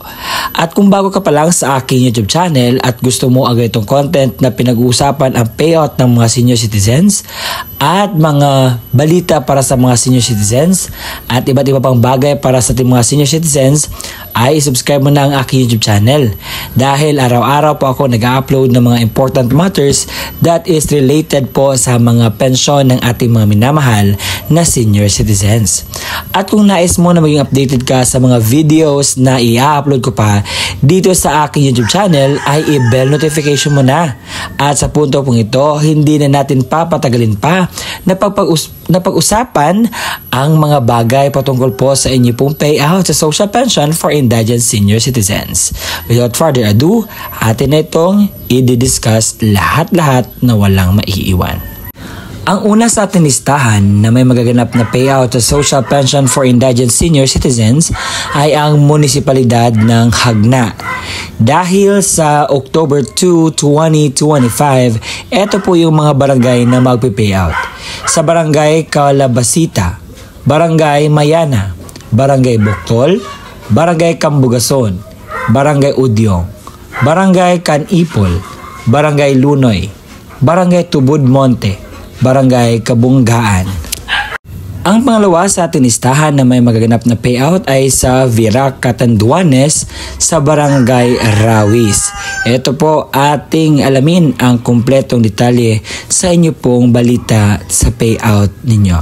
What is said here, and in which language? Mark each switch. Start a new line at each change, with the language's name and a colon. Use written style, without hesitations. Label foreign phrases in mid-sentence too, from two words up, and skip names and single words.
Filipino: At kung bago ka pa lang sa aking
English: YouTube channel
Filipino: at gusto mo ang ganitong content na pinag-uusapan ang payout ng mga
English: senior citizens
Filipino: at mga balita para sa mga
English: senior citizens
Filipino: at iba't iba pang bagay para sa ating mga
English: senior citizens,
Filipino: ay subscribe mo na ang aking
English: YouTube channel
Filipino: dahil araw-araw po ako nag-upload ng mga
English: important matters that is related
Filipino: po sa mga pensyon ng ating mga minamahal na
English: senior citizens.
Filipino: At kung nais mo na maging updated ka sa mga videos na i-upload ko pa dito sa aking
English: YouTube channel,
Filipino: ay i-bell notification mo na. At sa punto pong ito, hindi na natin papatagalin pa na pag-usapan ang mga bagay patungkol po sa inyo pong payout sa
English: social pension for indigent senior citizens. Without further ado,
Filipino: atin na itong i-discuss lahat-lahat na walang maiiwan. Ang una sa ating listahan na may magaganap na payout sa
English: social pension for indigent senior citizens
Filipino: ay ang munisipalidad ng Hagna. Dahil sa October 2, 2025, ito po yung mga barangay na magpipayout. Sa Barangay Calabasita, Barangay Mayana, Barangay Boctol, Barangay Cambugason, Barangay Udyong, Barangay Canipol, Barangay Lunoy, Barangay Tubod-Monte, Barangay Kabunggaan. Ang pangalawa sa ating listahan na may magaganap na payout ay sa Virac, Catanduanes sa Barangay Rawis. Ito po ating alamin ang kumpletong detalye sa inyo pong balita sa payout ninyo.